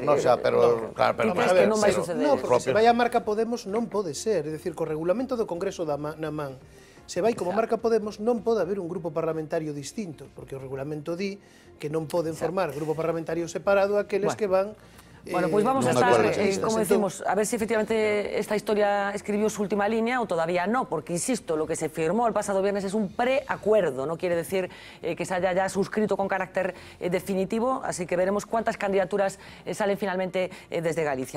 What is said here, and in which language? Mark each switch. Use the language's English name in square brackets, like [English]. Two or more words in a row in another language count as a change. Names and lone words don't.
[Galician] Non, xa, pero... Ti crees que non vai suceder? Non, porque se vai a marca Podemos non pode ser, é dicir, co regulamento do Congreso na man, se vai como marca Podemos non pode haber un grupo parlamentario distinto, porque o regulamento di que non poden formar grupo parlamentario separado aqueles que van... [Spanish] Bueno, pois vamos a estar, como decimos, a ver si efectivamente esta historia escribió su última línea o todavía no, porque insisto, lo que se firmó el pasado viernes es un preacuerdo, no quiere decir que se haya ya suscrito con carácter definitivo, así que veremos cuántas candidaturas salen finalmente desde Galicia.